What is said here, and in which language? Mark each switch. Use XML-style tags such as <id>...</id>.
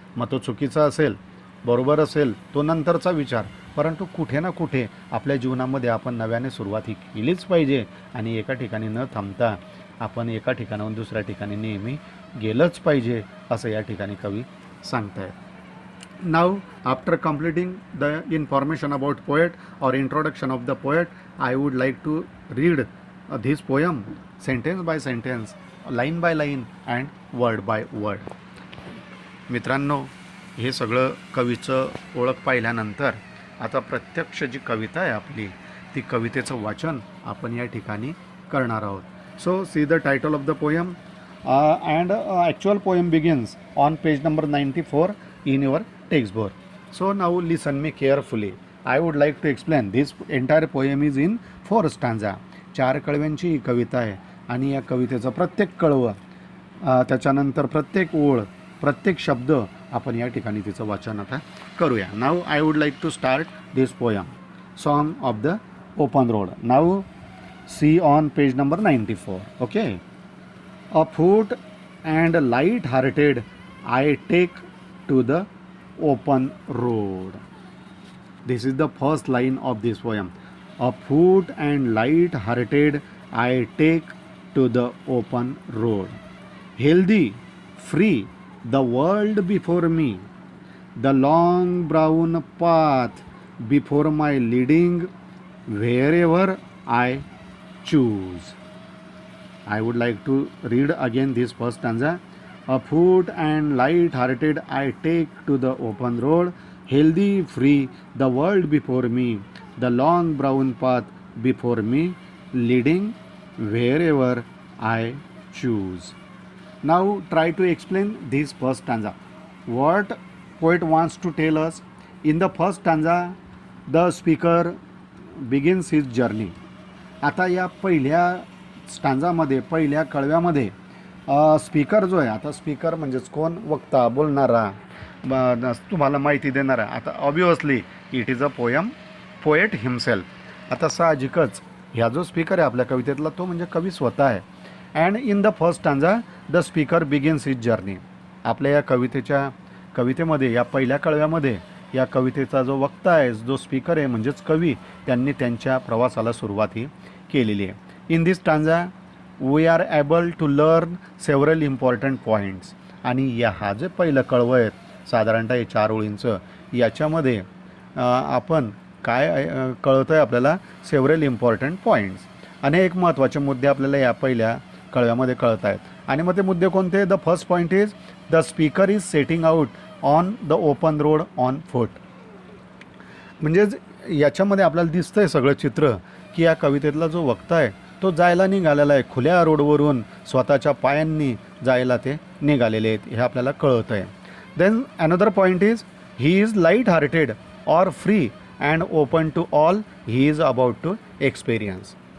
<mr>मग तो चुकीचा असेल, बरोबर असेल, तो नंतरचा विचार, परंतु कुठे ना कुठे आपल्या जीवनामध्ये आपण नव्याने सुरुवात ही केलीच पाहिजे, आणि एका ठिकाणी न थांबता आपण एका ठिकाणाहून दुसऱ्या ठिकाणी नेहमी गेलंच पाहिजे असं या ठिकाणी कवी सांगतायत.</mr> <en>Now, after completing the information about poet or introduction of the poet, I would like to read this poem sentence by sentence, line by line and word by word.</en> <mr>मित्रांनो, हे सगळं कवीचं ओळख पाहिल्यानंतर आता प्रत्यक्ष जी कविता आहे आपली, ती कवितेचं वाचन आपण या ठिकाणी करणार आहोत.</mr> <en>So see the title of the poem and actual poem begins on page number 94 in your textbook. So now listen me carefully. I would like to explain this entire poem is in 4 stanza.</en> <mr>4 कळव्यांची ही कविता आहे आणि या कवितेचं प्रत्येक कळवं त्याच्यानंतर प्रत्येक ओळ प्रत्येक शब्द आपण या ठिकाणी तिचं वाचन आता करूया.</mr> <en>Now I would like to start this poem song of the open road. Now see on page number 94. Okay. A foot and light hearted I take to the open road. This is the first line of this poem. A foot and light hearted I take to the open road. Healthy, free, the world before me, the long brown path before my leading wherever I choose. I would like to read again this first stanza. A foot and light-hearted I take to the open road, healthy, free, the world before me, the long brown path before me, leading wherever I choose. Now try to explain this first stanza. What poet wants to tell us? In the first stanza, the speaker begins his journey.</en> <mr>आता या पहिल्या स्टांजामध्ये, पहिल्या कळव्यामध्ये speaker जो आहे, आता speaker म्हणजेच कोण, वक्ता, बोलणारा, तुम्हाला माहिती देणारा. आता</mr> <en>Obviously it is a poet himself.</en> <mr>आता साहजिकच ह्या जो स्पीकर आहे आपल्या कवितेतला तो म्हणजे कवी स्वतः आहे.</mr> <en>And in the first stanza the speaker begins his journey.</en> <mr>आपल्या या कवितेमध्ये या पहिल्या कळव्यामध्ये या कवितेचा जो वक्ता आहे, जो स्पीकर आहे म्हणजेच कवी, त्यांनी त्यांच्या प्रवासाला सुरुवात ही केलेली आहे.</mr> <en>In this stanza we are able to learn several important points.</en> <mr>आणि हा जे पहिलं कळवं आहे साधारणतः हे 4 ओळींचं, याच्यामध्ये आपण काय कळतं आहे आपल्याला,</mr> <en>several important points,</en> <mr>अनेक महत्त्वाचे मुद्दे आपल्याला या पहिल्या कळव्यामध्ये कळत आहेत. आणि मग ते मुद्दे कोणते?</mr> <en>The first point is the speaker is setting out on the open road on foot.</en> <mr>म्हणजेच याच्यामध्ये आपल्याला दिसतं आहे सगळं चित्र की या कवितेतला जो वक्ता आहे तो जायला निघालेला आहे, खुल्या रोडवरून स्वतःच्या पायांनी जायला ते निघालेले आहेत, हे आपल्याला कळतं आहे.</mr> <en>Then another point is he is light hearted or free and open to all he is about to experience.</en>